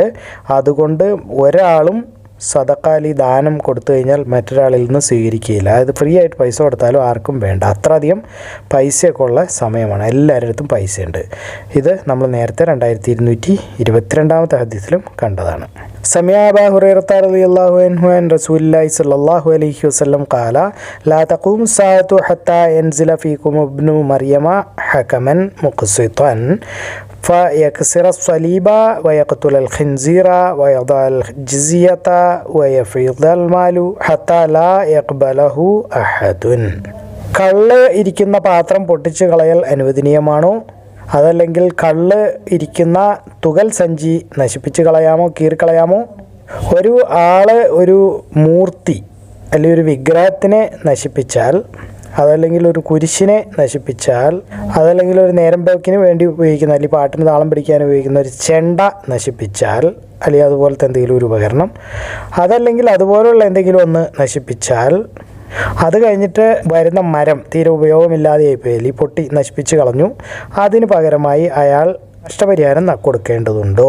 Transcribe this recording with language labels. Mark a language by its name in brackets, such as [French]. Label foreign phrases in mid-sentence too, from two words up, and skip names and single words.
[Malayalam] അതുകൊണ്ട് ഒരാളും സദക്കാലി ദാനം കൊടുത്തു കഴിഞ്ഞാൽ മറ്റൊരാളിൽ നിന്ന് സ്വീകരിക്കുകയില്ല. അതായത് ഫ്രീ ആയിട്ട് പൈസ കൊടുത്താലും ആർക്കും വേണ്ട. അത്ര അധികം പൈസയൊക്കെ ഉള്ള സമയമാണ്, എല്ലാവരുടെ അടുത്തും പൈസയുണ്ട്. ഇത് നമ്മൾ നേരത്തെ 2222 ഹദീസിലും കണ്ടതാണ്. [Arabic] سمع أبا هريرة رضي الله عنه عن رسول الله صلى الله عليه وسلم قال لا تقوم الساعة حتى ينزل فيكم ابن مريم حكما مقسطا فيكسر الصليب ويقتل الخنزير ويضع الجزية ويفيض المال حتى لا يقبله أحد. [Malayalam] കള്ള് ഇരിക്കുന്ന പാത്രം പൊട്ടിച്ച് കളയൽ അനുവദനീയമാണോ, അതല്ലെങ്കിൽ കള്ള് ഇരിക്കുന്ന തുകൽ സഞ്ചി നശിപ്പിച്ച് കളയാമോ, കീറിക്കളയാമോ? ഒരു ആൾ ഒരു മൂർത്തി അല്ലെങ്കിൽ ഒരു വിഗ്രഹത്തിനെ നശിപ്പിച്ചാൽ, അതല്ലെങ്കിൽ ഒരു കുരിശിനെ നശിപ്പിച്ചാൽ, അതല്ലെങ്കിൽ ഒരു നേരം പോക്കിന് വേണ്ടി ഉപയോഗിക്കുന്ന അല്ലെങ്കിൽ പാട്ടിന് താളം പിടിക്കാൻ ഉപയോഗിക്കുന്ന ഒരു ചെണ്ട നശിപ്പിച്ചാൽ, അല്ലെങ്കിൽ അതുപോലത്തെ എന്തെങ്കിലും ഒരു ഉപകരണം, അതല്ലെങ്കിൽ അതുപോലുള്ള എന്തെങ്കിലും ഒന്ന് നശിപ്പിച്ചാൽ, അത് കഴിഞ്ഞിട്ട് വരുന്ന മരം തീരെ ഉപയോഗമില്ലാതെയായിപ്പോയി, അല്ലെങ്കിൽ പൊട്ടി നശിപ്പിച്ച് കളഞ്ഞു, അതിന് പകരമായി അയാൾ നഷ്ടപരിഹാരം കൊടുക്കേണ്ടതുണ്ടോ?